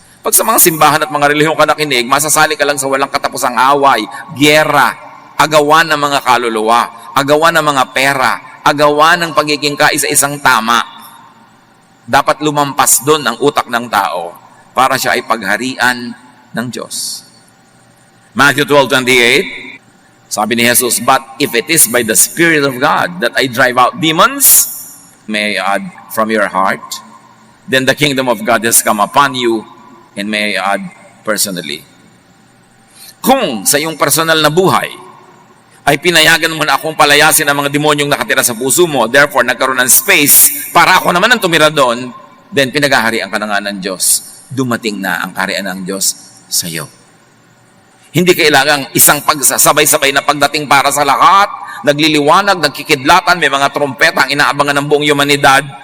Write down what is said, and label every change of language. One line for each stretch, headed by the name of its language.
Filipino: Pag sa mga simbahan at mga relihiyon ka nakinig, masasali ka lang sa walang katapusang away, gyera, agawan ng mga kaluluwa, agawan ng mga pera, agawan ng pagiging kaisa-isang tama. Dapat lumampas doon ang utak ng tao para siya ay pagharian ng Diyos.
English: Matthew 12:28,
Filipino: sabi ni Jesus,
English: but if it is by the Spirit of God that I drive out demons, may I add, from your heart, then the kingdom of God has come upon you, and may I add, personally.
Filipino: Kung sa iyong personal na buhay ay pinayagan mo na akong palayasin ang mga demonyong nakatira sa puso mo, therefore nagkaroon ng space para ako naman ang tumira doon, then pinaghaharian ka na nga ng Diyos. Dumating na ang kaharian ng Diyos sa iyo. Hindi kailangang isang pagsasabay-sabay na pagdating para sa lahat, nagliliwanag, nagkikidlatan, may mga trompeta ang inaabangan ng buong humanidad.